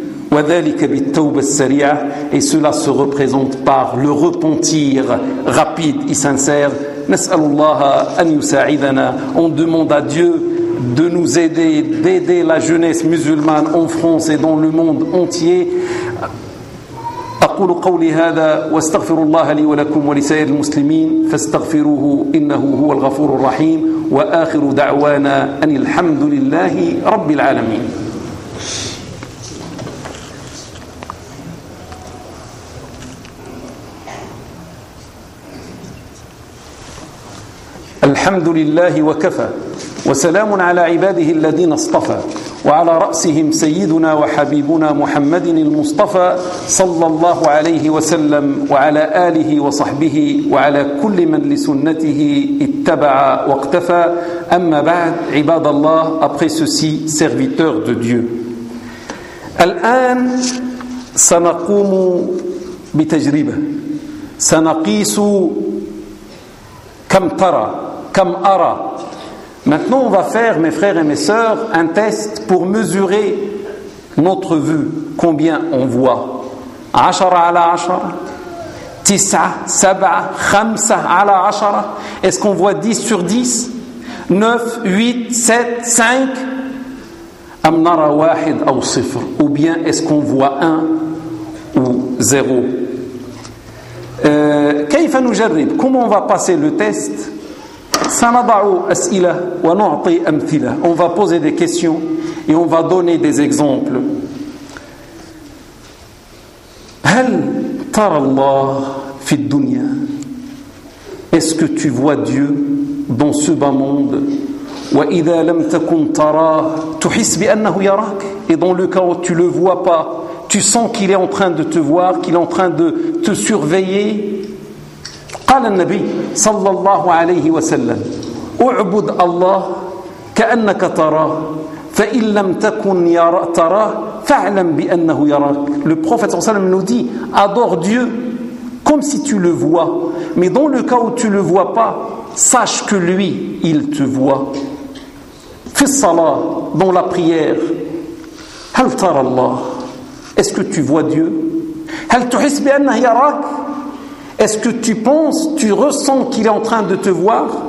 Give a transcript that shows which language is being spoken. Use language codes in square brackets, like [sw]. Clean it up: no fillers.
[fr] Et cela se représente par le repentir rapide et sincère. On demande à Dieu de nous aider, d'aider la jeunesse musulmane en France et dans le monde entier. [ar] أقول قولي هذا واستغفر الله لي ولكم ولسائر المسلمين فاستغفروه إنه هو الغفور الرحيم وآخر دعوانا أن الحمد لله رب العالمين. الحمد لله وكفى وسلام على عباده الذين اصطفى وعلى رأسهم سيدنا وحبيبنا محمد المصطفى صلى الله عليه وسلم وعلى آله وصحبه وعلى كل من لسنته اتبع واقتفى. أما بعد عباد الله [fr] après ceci serviteur de Dieu. [ar] الآن سنقوم بتجربة سنقيس كم ترى كم أرى. [fr] Maintenant, on va faire, mes frères et mes sœurs, un test pour mesurer notre vue. Combien on voit ? 10 ala 10 ? 9, 7, 5 ala 10 ? Est-ce qu'on voit 10 sur 10 ? 9, 8, 7, 5 ? [ar] Am nara wahid aw sifr ? [fr] Ou bien est-ce qu'on voit 1 ou 0 ? [ar] Kayfa nujarrib [fr] ? Comment on va passer le test ? [ar] سنضع أسئلة ونعطي أمثلة. [fr] On va poser des questions et on va donner des exemples. [ar] هل ترى الله في الدنيا؟ [fr] Est-ce que tu vois Dieu dans ce bas monde؟ [ar] وإذا لم تكن تراه تحس بأنه يراك؟ [fr] Et dans le cas où tu le vois pas, tu sens qu'il est en train de te voir, qu'il est en train de te surveiller. [ar] قال النبي صلى الله عليه وسلم اعبد الله كأنك تراه فإن لم تكن تراه فاعلم بأنه يراك. [fr] Le prophète [ar] صلى الله عليه وسلم [fr] nous dit adore Dieu comme si tu le vois, mais dans le cas où tu le vois pas, sache que lui il te voit. [ar] في الصلاة, [fr] dans la prière, [ar] هل ترى الله, [fr] est-ce que tu vois Dieu, [ar] هل تحس بأنه يراك, [fr] est-ce que tu penses, tu ressens qu'il est en train de te voir?